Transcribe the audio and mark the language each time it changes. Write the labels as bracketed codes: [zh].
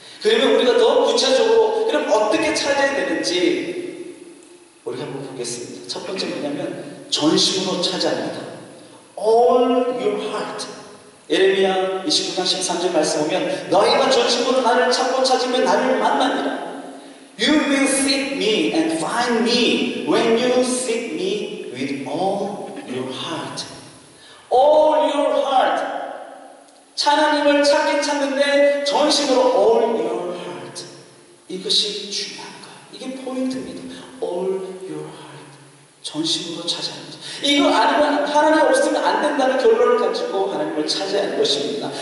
[ko] 그러면 우리가 더 구체적으로 그럼 어떻게 찾아야 되는지 우리가 한번 보겠습니다. 첫 번째 뭐냐면 전심으로 찾아야 합니다. [en] All your heart. [ko] 예레미야 29장 13절 말씀 보면 너희가 전심으로 나를 찾고 찾으면 나를 만나니라. [en] You will seek me and find me when you seek me with all your heart. All your heart. [ko] 하나님을 찾는데 전심으로 [en] all your heart. [ko] 이것이 중요한 거예요. 이게 포인트입니다. [en] All your heart. [ko] 전심으로 찾아야 합니다. 이거 아니면 하나님 없으면 안 된다는 결론을 가지고 하나님을 찾아야 하는 것입니다.